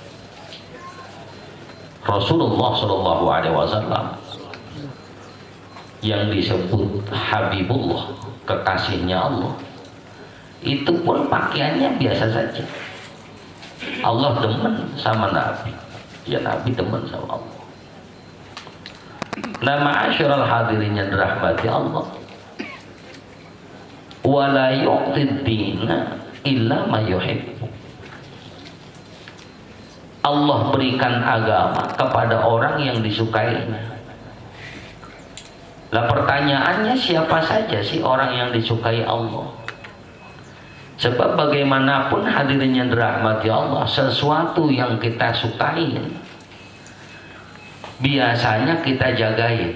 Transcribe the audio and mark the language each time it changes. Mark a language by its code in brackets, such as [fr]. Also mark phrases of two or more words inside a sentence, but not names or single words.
[id] Rasulullah [ar] صلى الله عليه وسلم [id] yang disebut Habibullah, kekasihnya Allah, itu pun pakaiannya biasa saja. Allah demen sama Nabi, ya Nabi demen sama Allah. Nah, [ar] معاشر الحاضرين [id] yang dirahmati Allah, [ar] ولا يعطي الدين إلا ما يحب. [id] Allah berikan agama kepada orang yang disukainya. Lah pertanyaannya, siapa saja sih orang yang disukai Allah? Sebab bagaimanapun hadirin yang dirahmati Allah, sesuatu yang kita sukain biasanya kita jagain.